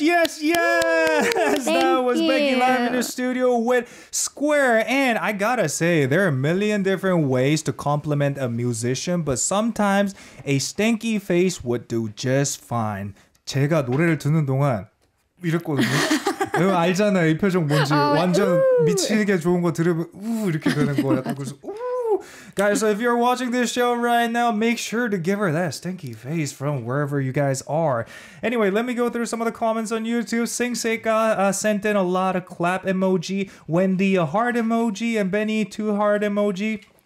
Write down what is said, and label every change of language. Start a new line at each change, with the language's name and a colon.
English: That was Becky live in the studio with Square. And I gotta say, there are a million different ways to compliment a musician, but sometimes a stanky face would do just fine.
Korean: 제가 노래를 듣는 동안 이랬거든요. 알잖아요, 이 표정 뭔지. 완전 미치게 좋은 거 들으면 이렇게 되는 거. 약간 그래서
English: Guys, so if you're watching this show right now, make sure to give her that stinky face from wherever you guys are. Anyway, let me go through some of the comments on YouTube. Sing Seika sent in a lot of clap emoji. Wendy, a heart emoji. And Benny, 2 heart emoji.